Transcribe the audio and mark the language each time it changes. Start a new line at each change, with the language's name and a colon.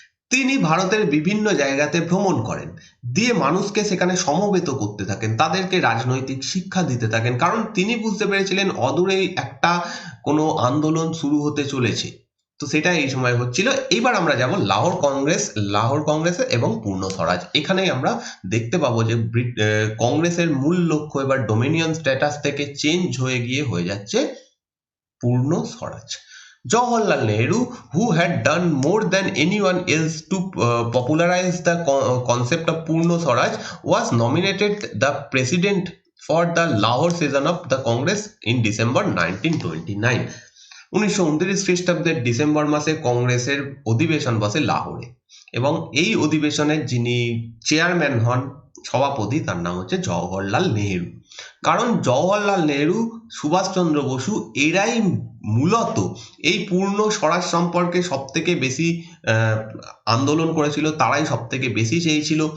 Bangla: তিনি ভারতের বিভিন্ন জায়গাতে ভ্রমণ করেন, দিয়ে মানুষকে সেখানে সমবেত করতে থাকেন, তাদেরকে রাজনৈতিক শিক্ষা দিতে থাকেন, কারণ তিনি বুঝতে পেরেছিলেন অদূরেই একটা কোনো আন্দোলন শুরু হতে চলেছে। তো সেটা এই সময় হচ্ছিল। এবার আমরা যাব লাহোর কংগ্রেস এবং পূর্ণ স্বরাজ। এখানেই আমরা দেখতে পাবো যে কংগ্রেসের মূল লক্ষ্য এবার ডোমিনিয়ন স্ট্যাটাস থেকে চেঞ্জ হয়ে গিয়ে হয়ে যাচ্ছে পূর্ণ স্বরাজ।
English: Jawaharlal Nehru, who had done more than anyone else to popularize the concept of Purno Swaraj, was nominated the president for the Lahore session of the Congress in December 1929.
Bangla: 1929 খ্রিস্টাব্দের December মাসে কংগ্রেসের অধিবেশন বসে লাহোরে, এবং এই অধিবেশনের যিনি চেয়ারম্যান হন, সভাপতি, তার নাম হচ্ছে জওহরলাল নেহেরু। কারণ জওহরলাল নেহেরু, সুভাষচন্দ্র বসু এরাই মূলত এই পূর্ণ স্বরাজ সম্পর্কে সব থেকে বেশি আন্দোলন করেছিল, তারাই সব থেকে বেশি চেয়েছিল।